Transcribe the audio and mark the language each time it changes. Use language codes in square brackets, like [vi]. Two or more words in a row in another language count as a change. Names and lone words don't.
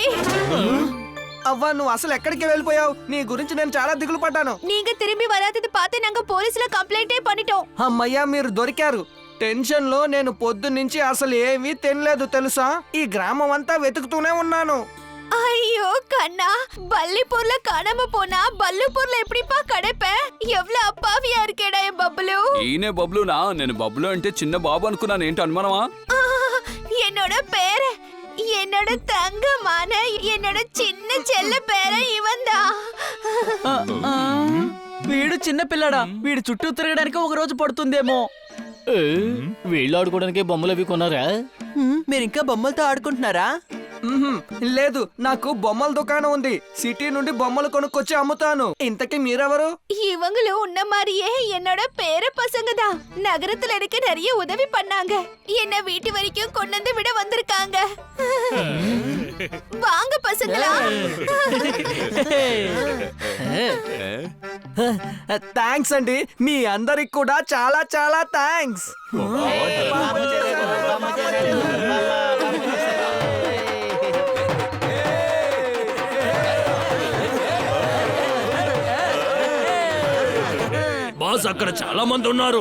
[te] అవ్వా, నువ్వు అసలు ఎక్కడికి వెళ్ళిపోయావు? నీ గురించి నేను చాలా దిగులు పడ్డాను. [ta] நீங்க திரும்பி வராதது பார்த்து நாங்க போலீஸ்ல కంప్లైంటే பண்ணிட்டோம். [te] అమ్మయ్యా, మీరు దొరికారు. టెన్షన్ లో నేను పొద్దు నుంచి అసలు ఏమీ తినలేదు తెలుసా. ఈ గ్రామం అంతా వెతుకుతూనే ఉన్నాను. [ta] ஐயோ கண்ணா, பள்ளிப்பூர்ல காணாம போனா பல்லுப்பூர்ல எப்படிப்பா கிடைப்ப? எவ்வளவு அப்பாவியா இருக்கேடா என் பப்ளு. [te] ఈయనే బబ్లునా? నేను బబ్లు అంటే చిన్న బాబు అనుకున్నాను. ఏంటి అనుమానమా? [ta] என்னோட பேரு, என்னோட தங்கமான, என்னோட சின்ன செல்ல பேரு இவன்தான். [te] వీడు చిన్న పిల్లడా? వీడు చుట్టూ తిరగడానికి ఒక రోజు పడుతుందేమో. వీళ్ళు ఆడుకోవడానికి బొమ్మలు అవి కొన్నారా? మీరు ఇంకా బొమ్మలతో ఆడుకుంటున్నారా? లేదు, నాకు బొమ్మల దుకాణం ఉంది. సిటీ నుండి బొమ్మలు కొనుక్కొచ్చి అమ్ముతాను. ఇంతకీ మీరెవరు? [ta] இவங்களும் உன்ன மாதிரியே என்னோட பேர பசங்க தான். நகரத்துல எனக்கு நிறைய உதவி பண்ணாங்க. என்ன வீட்டு வரைக்கும் கொண்டு வந்து விட வந்திருக்காங்க. வாங்க பசங்களா. [te] థ్యాంక్స్ అండి, మీ అందరికి కూడా చాలా చాలా థ్యాంక్స్. బాస్, అక్కడ చాలా మంది ఉన్నారు.